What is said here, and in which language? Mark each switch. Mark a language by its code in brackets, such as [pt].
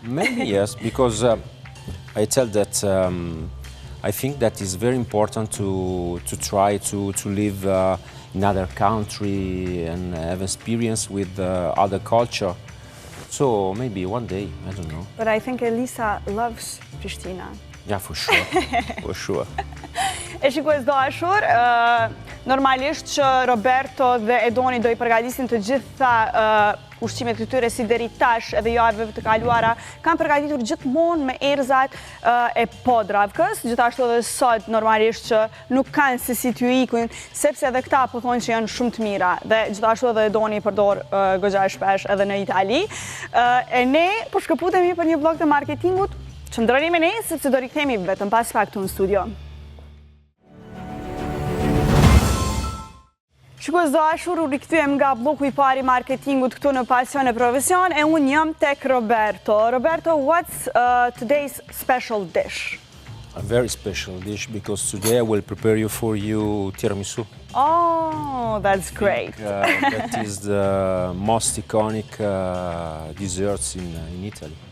[en] Maybe yes, because I tell that I think that is very important to try to live in other country and have experience with other culture. So maybe one day, I don't know. But I think Elisa loves Pristina. Yeah, for sure, for sure. [sq] E shikues dashur, normalisht që Roberto dhe Edoni do i përgatisin të gjitha ushqimet të tyre si deri tash edhe javëve të kaluara, kanë përgatitur gjithmonë me erzat e podravkës, gjithashtu edhe sot normalisht që nuk kanë se si t'ju ikujnë, sepse edhe këta po thonë që janë shumë të mira, dhe gjithashtu edhe Edoni përdor goxha shpesh edhe në Itali. E ne po shkëputemi për një blog të marketingut, qëndroni me ne sepse do rikthehemi vetëm pas pak këtu në studio. Shikues dashur, u rikthyem nga bloku i parë i marketingut këtu në Pasion e Profesion, e unë jam tek Roberto. [en] Roberto, what's today's special dish? A very special dish, because today I will prepare for you tiramisu. Oh, that's great. That is the most iconic desserts in Italy.